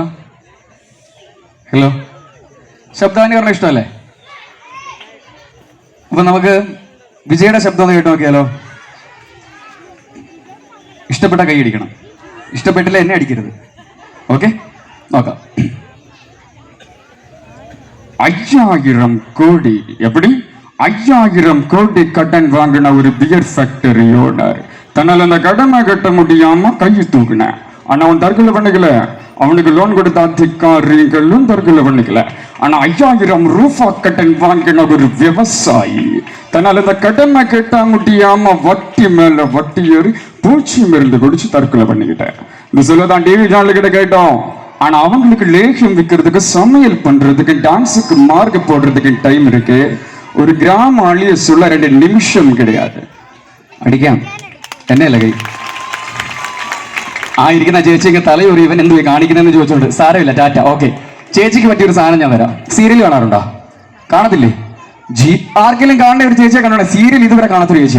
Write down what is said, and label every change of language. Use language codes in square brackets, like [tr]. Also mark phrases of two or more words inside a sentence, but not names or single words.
[ml] ഹലോ, ശബ്ദാനുകരണം ഇഷ്ടമല്ലേ? അപ്പൊ നമുക്ക് വിജയുടെ ശബ്ദം ഒന്ന് കേട്ട് നോക്കിയാലോ? ഇഷ്ടപ്പെട്ട കൈ അടിക്കണം. ഇഷ്ടപ്പെട്ടില്ല എന്നെ അടിക്കരുത്. ഓക്കെ, നോക്കാം. [ta] 5000 கோடி. எப்படி 5000 கோடி கடன் வாங்கின ஒரு [en] beer factory owner [ta] தன்னால் அந்த கடனை கட்ட முடியாம கையை தூக்கின. ஆனா அவன் தற்கொலை பண்ணிக்கல. அவனுக்கு லோன் கொடுத்த அதிகாரிகளும் தற்கொலை பண்ணிக்கல. ஆனா 5000 ரூபா கடன் வாங்கின ஒரு விவசாயி தன்னால் இந்த கடனை கட்ட முடியாம வட்டி மேல வட்டி ஏறி பூச்சி மருந்து குடிச்சு தற்கொலை பண்ணிக்கிட்டேன். இந்த சொல்லதான் [en] TV channel [ta] கிட்ட கேட்டோம். ஆனா அவங்களுக்கு லேகியம் விற்கிறதுக்கு, சமையல் பண்றதுக்கு, டான்ஸுக்கு மார்க் போடுறதுக்கு டைம் இருக்கு. ஒரு கிராம அழிய சொல்ல 2 நிமிஷம் கிடையாது. [ml] അടിക്കാം എന്നെ കൈ ആ ഇരിക്കുന്ന ചേച്ചിക്ക് തലയൊരു ഇവൻ എന്ത് കാണിക്കുന്നതെന്ന് ചോദിച്ചോണ്ട് സാരമില്ല, ടാറ്റ, ഓക്കെ. ചേച്ചിക്ക് പറ്റിയൊരു സാധനം ഞാൻ തരാം. സീരിയൽ കാണാറുണ്ടോ? കാണത്തില്ലേ? ആർക്കെങ്കിലും കാണുന്ന ഒരു ചേച്ചിയെ കണ്ടോ? സീരിയൽ ഇതുവരെ കാണാത്തൊരു ചേച്ചിയാ.